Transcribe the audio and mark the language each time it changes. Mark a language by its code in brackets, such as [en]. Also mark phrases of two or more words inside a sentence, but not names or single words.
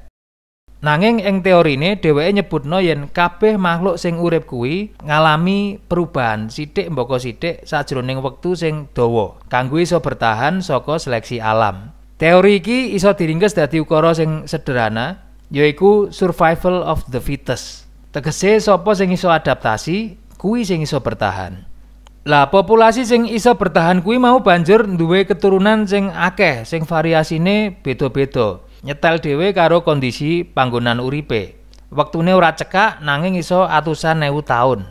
[jv] Nanging ing teorine dheweke nyebutno yen kabeh makhluk sing urip kuwi ngalami perubahan sithik mbaka sithik sajroning wektu sing dawa kanggo iso bertahan saka seleksi alam. Teori iki iso diringkes dadi ukara sing sederhana, yaiku [en] survival of the fittest. [jv] Tegese sapa sing iso adaptasi, kuwi sing iso bertahan. Lah populasi sing iso bertahan kuwi mau banjur duwe keturunan sing akeh, sing variasine beda-beda. Nyetel dhewe karo kondisi panggonan uripe. Wektune ora cekak nanging iso atusan ewu taun.